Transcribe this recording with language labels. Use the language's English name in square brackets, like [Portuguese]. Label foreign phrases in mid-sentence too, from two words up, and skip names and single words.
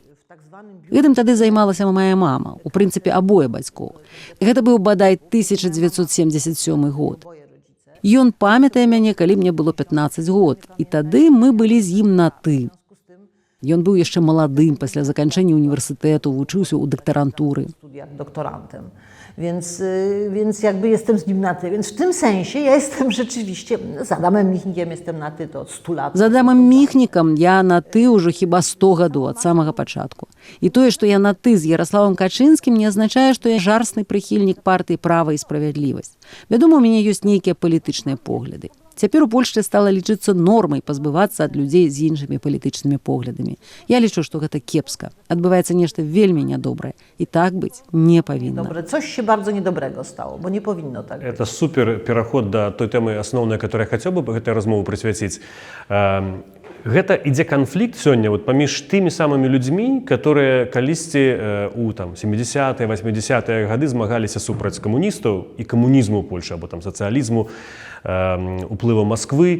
[Belarusian] Гэтым тады займалася моя мама, у прынцыпе, абое бацькоў. Гэта быў, бадай, 1977 год. Ён памятае мяне, калі мне было 15 год, і тады мы былі з ім на «ты». Ён быў яшчэ маладым пасля заканчэння універсітэту, вучыўся ў дактарантуры. Doktorantem. [Polish] Więc jakby jestem z nim na ty. Więc w tym sensie ja jestem rzeczywiście, z Adamem Michnikiem jestem na ty to od 100 lat. [Belarusian] З Адамам Міхнікам я на «ты» ўжо хіба 100 гадоў ад самага пачатку. І тое, што я на «ты» з Ярославам Качынскім, не азначае, што я жарсны прыхільнік партыі «Права і справядлівасць». Вядома, у мяне ёсць нейкія палітычныя погляды. Цяпер у Польшчы стала лічыцца нормай пазбывацца ад людзей з іншымі палітычнымі поглядамі. Я лічу, што гэта кепска. Адбываецца нешта вельмі нядобрае. І так быць не павінна. [Polish] Dobre, coś się bardzo niedobrego stało, bo nie powinno tak być. [Belarusian] Это супер пераход да той тэмы асноўнай, которой я хацеў бы гэтай размову прысвяціць. Гэта ідзе канфлікт сёння вот паміж тымі самымі людзьмі, которые калісьці у 70-е, 80-е гады змагаліся супраць камуністаў і камунізму Польшы або сацыялізму, уплыву Москвы.